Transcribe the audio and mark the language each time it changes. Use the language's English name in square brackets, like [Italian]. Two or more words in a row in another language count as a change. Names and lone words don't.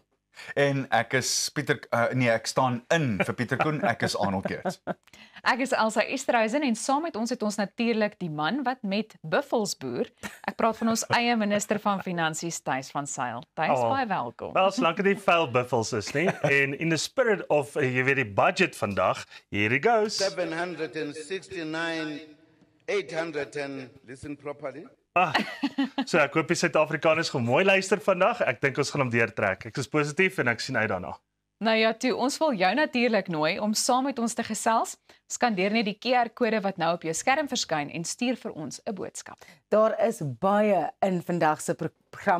[Afrikaans] En ek is Pieter, ek staan in vir Pieter Koen, ek is Arnold Geerts. Ek is Elsa Esterhuizen en saam met ons het ons natuurlik die man wat met buffels boer. Ek praat van ons eie minister van Finansies, Thys van Sail. Thys, baie welkom. Wel, solank dit nie vuil buffels is nie. [English] En in the spirit of [Afrikaans] jy weet die budget vandag, [English] here it goes. 769, 800 and listen properly. [Afrikaans] So ek hoop die Suid-Afrikaners gaan mooi luister vandag. Ek dink ons gaan hom deurtrek. Ek is positief en ek sien uit daarna. Nou ja, toe, ons wil jou natuurlik nooi om saam met ons te gesels. Skandeer net die QR-kode wat nou op jou skerm verskyn en stuur vir ons 'n boodskap. Daar is baie in vandag se program.